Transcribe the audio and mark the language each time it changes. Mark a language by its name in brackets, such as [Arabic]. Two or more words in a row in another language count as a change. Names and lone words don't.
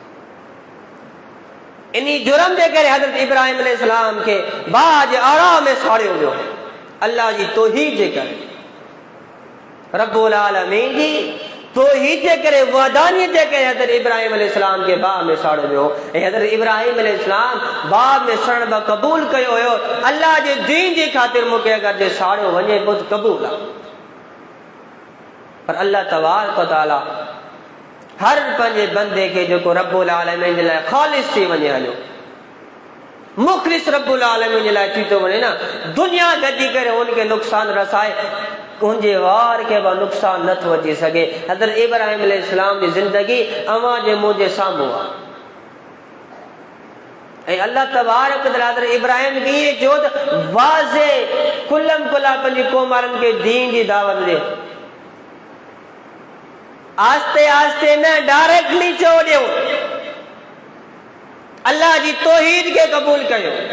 [Sindhi] इन्ही जुर्म जे करे हज़रत इब्राहिम अलैहिस्सलाम खे बाह जे आड़ा में साड़ियो वियो, अल्लाह जी तौहीद जे करे, [Arabic] رب العالمين [Sindhi] जी तौहीद जे करे, वहदानियत जे करे हज़रत इब्राहिम अलैहिस्सलाम खे बाह में साड़ियो वियो। ऐं हज़रत इब्राहिम अलैहिस्सलाम बाह में सड़ण बि क़बूल कयो हुयो, अल्लाह जे दीन जी ख़ातिर मूंखे अगरि जे साड़ियो वञे पोइ त क़बूल आहे। पर [Arabic] الله تبارك وتعالى [Sindhi] हर पंहिंजे बंदे खे जेको [Arabic] رب العالمين [Sindhi] जे लाइ ख़ालिस थी वञे, हलियो मुख़लिस [Arabic] رب العالمين [Sindhi] जे लाइ थी थो वञे न, दुनिया गॾी करे उनखे नुक़सान रसाए, उनजे वार खे बि नुक़सान नथो अची सघे। हज़रत इब्राहिम अलैहिस्सलाम जी ज़िंदगी अवां जे मुंहुं जे साम्हूं आहे। ऐं [Arabic] الله تبارك وتعالى [Sindhi] हज़रत इब्राहिम खे ईअं चयो त वाज़े कुल्लम कुल्ला पंहिंजी क़ौम वारनि खे दीन जी दावत ॾे, आस्ते आस्ते न, डायरेक्टली चो ॾियो, अल्लाह जी तौहीद खे क़बूल कयो।